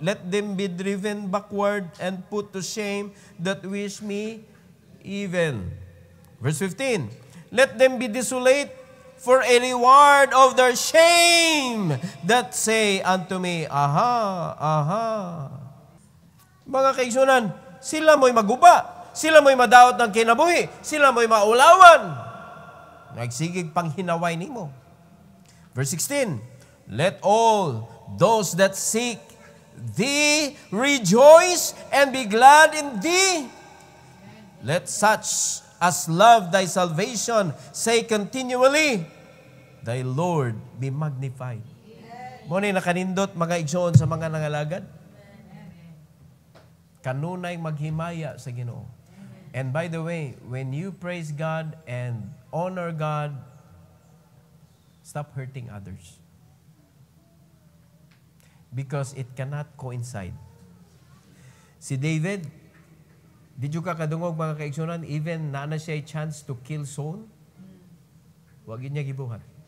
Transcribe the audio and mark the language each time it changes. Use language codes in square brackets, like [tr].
[en] Let them be driven backward and put to shame that wish me evil. Verse 15, let them be desolate for a reward of their shame that say unto me, aha, aha. [ceb] Mga kaigsunan, sila mo'y maguba, sila mo'y madaot ng kinabuhi, sila mo'y maulawan. Nagsigig panghinaway nimo. [en] Verse 16, let all those that seek thee rejoice and be glad in thee. Let such as love thy salvation say continually, thy Lord be magnified. [ceb] Mo ni nakanindot mga igsoon sa mga nangalagad. Kanunay maghimaya sa Ginoo. [en] And by the way, when you praise God and honor God, stop hurting others. Because it cannot coincide. Si David, did you [ceb] kadungog mga kaigsunan, [en] even [ceb] na siya [en] chance to kill Saul, [ceb] wag niya gibuhat.